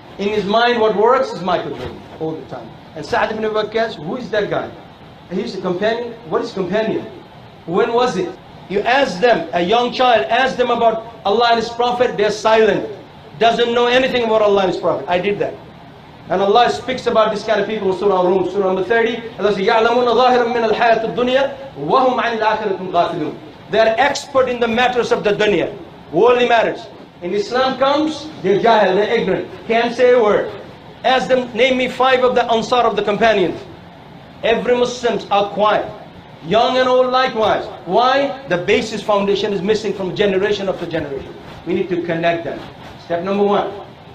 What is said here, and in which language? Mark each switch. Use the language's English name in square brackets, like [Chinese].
[English] In his mind, what works is Michael Jordan all the time. And Sa'd ibn Abi Waqqas, who is that guy? He's a companion. What is companion? When was it? You ask them, a young child, ask them about Allah and His Prophet, they're silent. Doesn't know anything about Allah and His Prophet. I did that. And Allah speaks about this kind of people in Surah Al-Rum, Surah number 30. Allah says, [Arabic] يَعْلَمُونَ ظَاهِرًا مِنَ الْحَيَاةِ الدُّنْيَا وَهُمْ عَنِ الْآخِرَةِ غَافِلُونَ. [English] They are expert in the matters of the dunya, worldly matters. In Islam comes, they're jahil, they're ignorant, can't say a word. Ask them, name me 5 of the Ansar of the companions. Every Muslims are quiet. Young and old likewise. Why? The basis foundation is missing from generation after generation. We need to connect them. Step number 1.